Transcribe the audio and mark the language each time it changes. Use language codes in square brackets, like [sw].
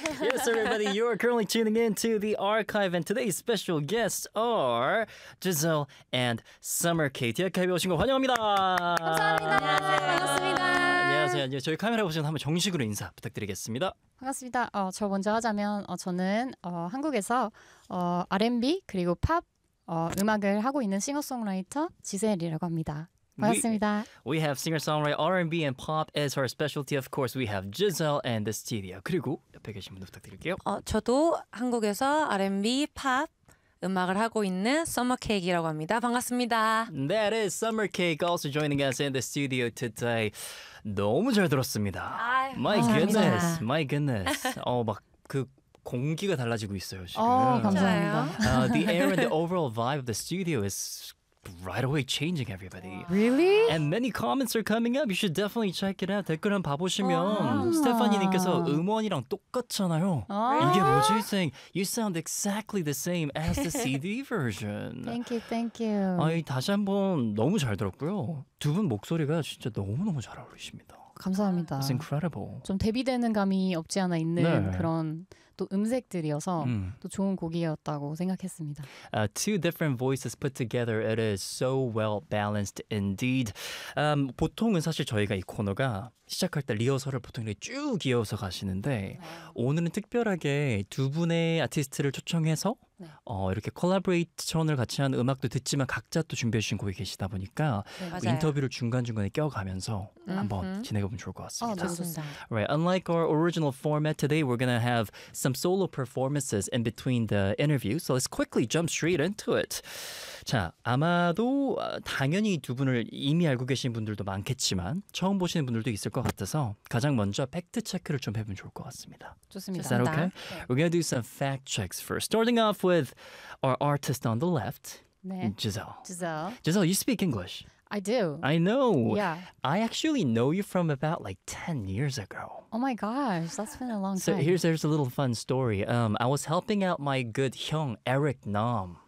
[en] Yes, everybody, you are currently tuning in to the archive, and today's special guests are Giselle and Summer Katie. [ko] 안녕하세요. 반갑습니다. 안녕하세요. 저희 카메라 보시면 한번 정식으로 인사 부탁드리겠습니다. 반갑습니다. 저 먼저 하자면 저는 한국에서 R&B 그리고 팝 음악을 하고 있는 싱어송라이터 지셀이라고 합니다. 반갑습니다. [en] We have singer-songwriter R&B and pop as our specialty. Of course, we have Giselle and the studio. [ko] 그리고 옆에 계신 분도 부탁드릴게요. 저도 한국에서 R&B, 팝 음악을 하고 있는 Summer Cake이라고 합니다. 반갑습니다. [en] That is Summer Cake also joining us in the studio today. [ko] 너무 잘 들었습니다. [en] My goodness. [ko] 막 그 공기가 달라지고 있어요, 지금. 감사합니다. [en] The air and the overall vibe of the studio is right away changing everybody. Really? And many comments are coming up. You should definitely check it out. [ko] 댓글 한번 봐보시면 스테파니님께서 음원이랑 똑같잖아요. 이게 뭐지? [en] Saying, you sound exactly the same as the CD version. Thank you. [ko] 다시 한번 너무 잘 들었고요. 두 분 목소리가 진짜 너무너무 잘 어울리십니다. 감사합니다. [en] It's incredible. [ko] 좀 대비되는 감이 없지 않아 있는 네. 그런 또 음색들이어서 또 좋은 곡이었다고 생각했습니다. [en] Two different voices put together. It is so well balanced indeed. [ko] 보통은 사실 저희가 이 코너가 시작할 때 리허설을 보통 이렇게 쭉 이어서 가시는데 네. 오늘은 특별하게 두 분의 아티스트를 초청해서 네. 이렇게 콜라보레이션을 같이 한 음악도 듣지만 각자 또 준비해 주신 곡이 계시다 보니까 네, 인터뷰를 중간중간에 껴가면서 한번 진행해 보면 좋을 것 같습니다. 좋습니다. [en] Right, unlike our original format, today we're going to have some solo performances in between the interview. So let's quickly jump straight into it. [ko] 자, 아마도 당연히 두 분을 이미 알고 계신 분들도 많겠지만 처음 보시는 분들도 있을 것 같아서 가장 먼저 팩트 체크를 좀 해보면 좋을 것 같습니다. 좋습니다. [en] Is that okay? 네. We're going to do some fact checks first. Starting off with our artist on the left, 네. Giselle, you speak English. I do. I know. Yeah. I actually know you from about like 10 years ago. Oh my gosh, that's been a long time. So here's a little fun story. I was helping out my good 형, Eric Nam.